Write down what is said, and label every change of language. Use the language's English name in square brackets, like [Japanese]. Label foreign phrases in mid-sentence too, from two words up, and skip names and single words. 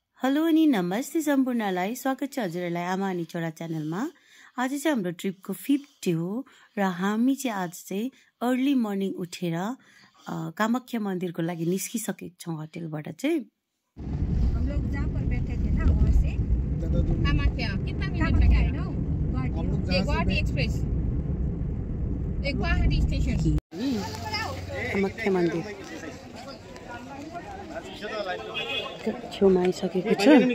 [Nepali] हेलो अनि नमस्ते सम्पूर्णलाई स्वागत छ हजुरहरूलाई आमा अनि छोरा च्यानलमा। आज चाहिँ हाम्रो ट्रिपको [English] 5th day [Nepali] हो र हामी चाहिँ आज चाहिँ [English] early morning [Nepali] उठेर कामाख्या मन्दिरको लागि निस्किसकेको छौँ होटलबाट चाहिँ। [Hindi] हम लोग जहाँ पर बैठे थे ना वहाँ से कामाख्या कितना मिनट लगेगा? गुवाहाटी एक्सप्रेस एक गुवाहाटी स्टेशन [Nepali] कामाख्या मन्दिर छेउमा आइसकेको छ।